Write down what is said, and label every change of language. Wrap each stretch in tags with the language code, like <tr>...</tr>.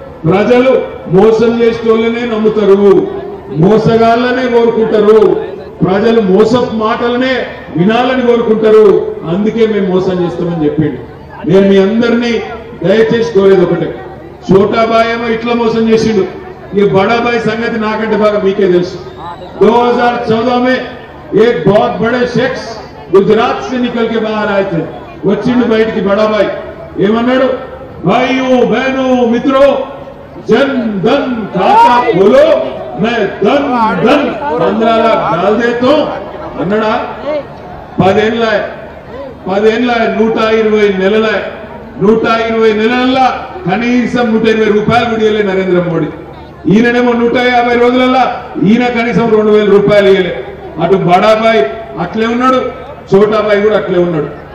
<te>ప్రజలు మోసం చేసేటోళ్ళనే నమ్ముతారు, మోసగాళ్ళనే కోరుకుంటారు, ప్రజలు మోసపు మాటలనే వినాలని కోరుకుంటారు, అందుకే మేము మోసం చేస్తామని చెప్పిండు. నేను మీ అందరినీ దయచేసి కోరేది ఒకటే, छोटाबाई ఏమో ఇట్లా మోసం చేసిండు, ఈ బడాబాई సంగతి నాకంటే బాగా మీకే తెలుసు.</te> <hi>2014 में एक बहुत बड़े शख्स गुजरात से निकल के बाहर आए थे.</hi> <te>వచ్చిండు బయటికి బడాబాई ఏమన్నాడు?</te> <hi>भाइयों बहनों मित्रों जन धन खाता खोलो मैं धन धन 15 लाख डाल देता हूं అన్నాడా?</hi> <te>10 ఏళ్ళ 120 నెలల 120 నెలల కనీసం 120 రూపాయలు విడియలే నరేంద్ర మోడీ. ఈయననేమో 150 రోజులలో ఈయన కనీసం 2000 రూపాయలు ఇయ్యలే. అటు బడాబాయి అట్లే ఉన్నాడు, చోటాబాయి కూడా అట్లే ఉన్నాడు.</te>